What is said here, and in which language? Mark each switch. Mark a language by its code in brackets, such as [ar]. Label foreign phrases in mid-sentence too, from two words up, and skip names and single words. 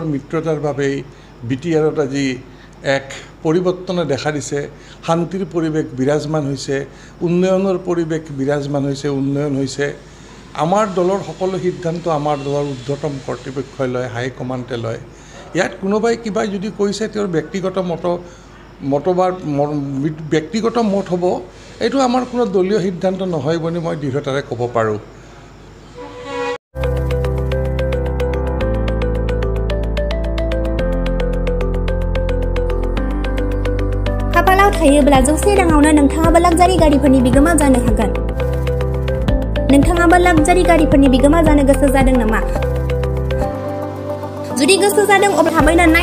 [as] মিত্ৰতাৰ বাবে বিটিআৰত আজি এক পৰিৱৰ্তনে দেখা দিছে শান্তিৰ পৰিৱেশ বিৰাজমান হৈছে উন্নয়নৰ পৰিৱেশ বিৰাজমান হৈছে উন্নয়ন হৈছে আমাৰ দলৰ সকলো সিদ্ধান্ত আমাৰ দলৰ ঊৰ্ধ্বতম কৰ্তৃপক্ষই লয় হাই কমাণ্ডে লয় ইয়াত কোনোবাই কিবা যদি কৈছে তেওঁৰ ব্যক্তিগত মতবাদ ব্যক্তিগত মত হ'ব এইটো আমাৰ কোনো দলীয় সিদ্ধান্ত নহয় বুলি মই দৃঢ়তাৰে ক'ব পাৰোঁ [brx] खाफालाव थायोब्ला जौसे राङावनो नोंथाङाबो लाक्जारि गारिफोरनि बिगोमा जानो हागोन नोंथाङाबो लाक्जारि गारिफोरनि बिगोमा जानो गोसो जादों नामा जुदि गोसो जादों अब्ला थाबैनो